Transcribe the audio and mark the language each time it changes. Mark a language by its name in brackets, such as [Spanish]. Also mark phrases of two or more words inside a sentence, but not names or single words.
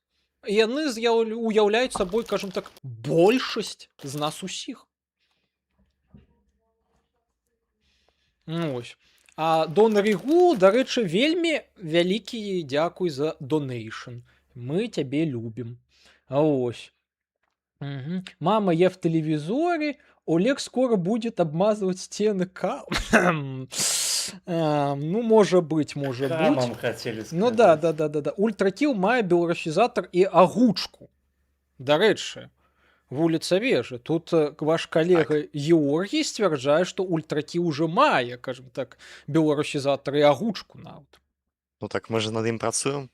[Belarusian] Яны уяўляюць сабой, кажам так, большасць з нас усіх. Ось. А Донар Ігул, дарэчы, вельмі вялікі дзякуй за донейшн. Мы цябе любім. А ось. Угу. [Russian] Мама, я в телевизоре. Олег скоро будет обмазывать стены камом. Ну, может быть. Камом хотели сказать. Ну да. [Belarusian] Ультракіл мае беларусізатар і агучку. Дарэчы, вуліца Вежа. Тут ваш калега Георгій сцвярджае, што ультракіл уже мае, кажам так, беларусізатар і агучку нават. Ну так мы же над ім працуем.